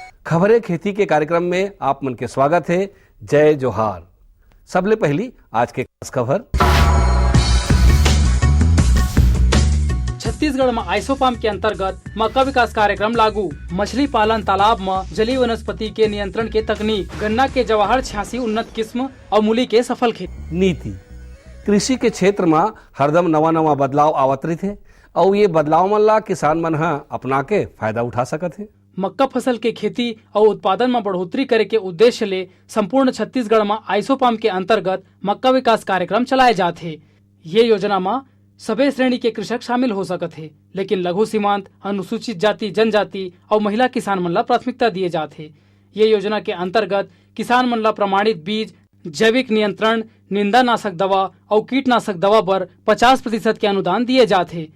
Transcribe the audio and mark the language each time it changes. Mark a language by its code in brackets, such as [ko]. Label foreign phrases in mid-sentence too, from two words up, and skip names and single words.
[hne] खबरें खेती के कार्यक्रम में आप मन के स्वागत है। जय जोहार। सबले पहली आज के खास खबर। छत्तीसगढ़ में आइसोपाम के अंतर्गत मक्का विकास कार्यक्रम लागू। मछली पालन तालाब में जलीय वनस्पति के नियंत्रण के तकनीक। गन्ना के जवाहर 86 उन्नत किस्म और मूली के सफल खेती। नीति कृषि के क्षेत्र में हरदम नवा बदलाव आवत रही और ये बदलाव मन ला किसान मन ह अपना के फायदा उठा सकत है। मक्का फसल के खेती और उत्पादन में बढ़ोतरी करे के उद्देश्य ले संपूर्ण छत्तीसगढ़ में आइसोपाम के अंतर्गत मक्का विकास कार्यक्रम चलाए जाते हैं। ये योजना में सभी श्रेणी के कृषक शामिल हो सकते हैं, लेकिन लघु सीमांत, अनुसूचित जाति जनजाति और महिला किसान मन ला प्राथमिकता दिए जाते हैं। ये योजना के अंतर्गत किसान मन ला प्रमाणित बीज, जैविक नियंत्रण, निंदानाशक दवा और कीटनाशक दवा पर 50% के अनुदान दिए जाते हैं।